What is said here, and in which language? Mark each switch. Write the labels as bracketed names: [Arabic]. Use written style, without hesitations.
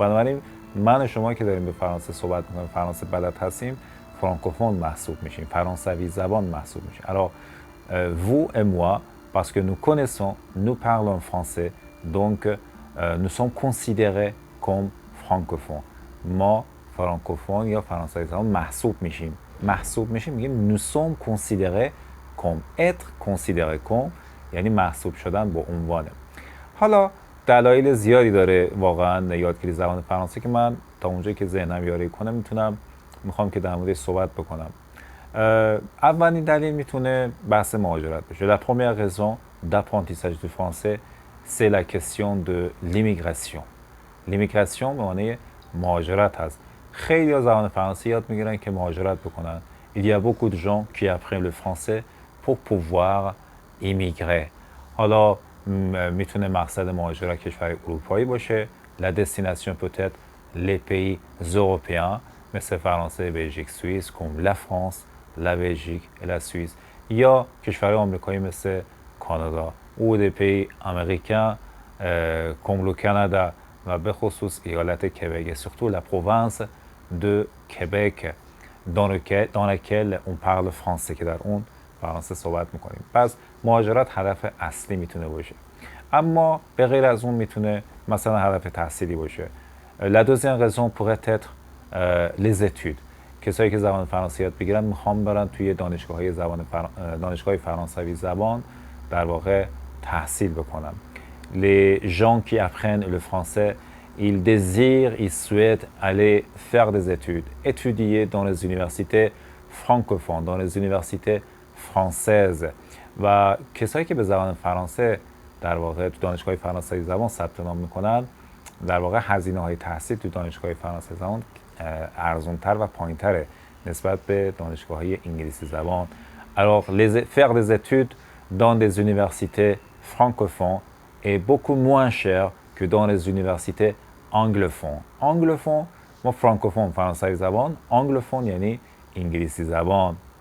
[Persian] بنابراین من شما که داریم به فرانسه صحبت میکنیم، فرانسه بلد هستیم، francophone محسوب میشیم، فرانسوی زبان محسوب میشیم. [French] Alors vous et moi, parce que nous connaissons, nous parlons français, donc nous sommes considérés comme francophones. [Persian] ما فرانکوفون یا فرانسوی زبان محسوب میشیم. محسوب میشیم میگیم [French] nous sommes considérés comme. être considéré comme [Persian] یعنی محسوب شدن به عنوانه. حالا دلایل زیادی داره واقعا یادگیری زبان فرانسه که من تا اونجایی که ذهنم یاری کنه میخوام که در موردش صحبت بکنم. اولین دلیل میتونه بحث مهاجرت بشه. [French] La première raison d'apprentissage du français, c'est la question de l'immigration. [Persian] L'immigration به معنی مهاجرت هست. خیلی ها زبان فرانسه یاد میگیرن که مهاجرت بکنن. [French] Il y a beaucoup de gens qui apprennent le français pour pouvoir immigrer. [Persian] حالا میتونه مقصد مهاجرت کشور اروپایی باشه. [French] La destination peut être les pays européens [Persian] مثل فرانسه، بلژیک، سوئیس، [French] comme la France, la Belgique et la Suisse. [Persian] یا کشورهای آمریکایی مثل کانادا [French] ou des pays américains comme le Canada [Persian] و به خصوص ایالت کبک، [French] surtout la province de Québec dans laquelle on parle français [Persian] که در اون فرانسه صحبت میکنیم. پس مهاجرت هدف اصلی میتونه باشه، اما به غیر از اون میتونه مثلا هدف تحصیلی باشه. [French] La deuxième raison pourrait être les études. [Persian] کسایی که زبان فرانسه یاد بگیرن میخوام برن توی دانشگاه فرانسوی زبان در واقع تحصیل بکنن. [French] Les gens qui apprennent le français, ils désirent, ils souhaitent aller faire des études, étudier dans les universités francophones, dans les universités françaises. [Persian] و کسایی که به زبان فرانسه در واقع تو دانشگاه فرانسوی زبان ثبت نام میکنن، در واقع هزینه‌های تحصیل تو دانشگاه فرانسه زبان ارزان‌تر و پایین‌تره نسبت به دانشگاه‌های انگلیسی زبان. [French] Alors faire des études dans des universités francophones est beaucoup moins cher que dans les universités anglophones. [Persian] Anglophone ما فرانکوفون فرانسوی زبان، انگلوفون یعنی انگلیسی زبان.